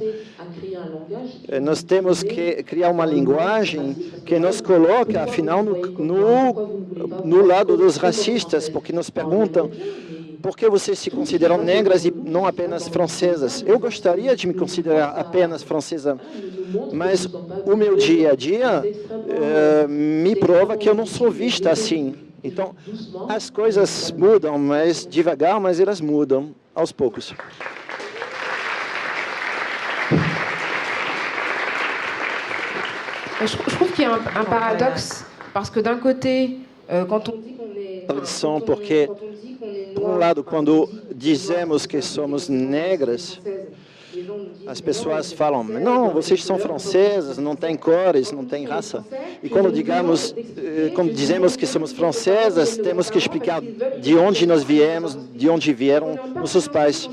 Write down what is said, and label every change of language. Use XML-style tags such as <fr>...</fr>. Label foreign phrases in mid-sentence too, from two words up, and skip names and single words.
<pt>Nós temos que criar uma linguagem que nos coloca, afinal, no lado dos racistas, porque nos perguntam por que vocês se consideram negras e não apenas francesas. Eu gostaria de me considerar apenas francesa, mas o meu dia a dia me prova que eu não sou vista assim. Então, as coisas mudam, mas devagar, mas elas mudam aos poucos.</pt> <fr>Je trouve qu'il y a un paradoxe, parce que d'un côté, quand on dit qu'on est...</fr> <pt>Porque, por um lado, quando dizemos que somos negras, as pessoas falam, não, vocês são francesas, não tem cores, não tem raça. E quando dizemos que somos francesas, temos que explicar de onde nós viemos, de onde vieram nossos pais.</pt>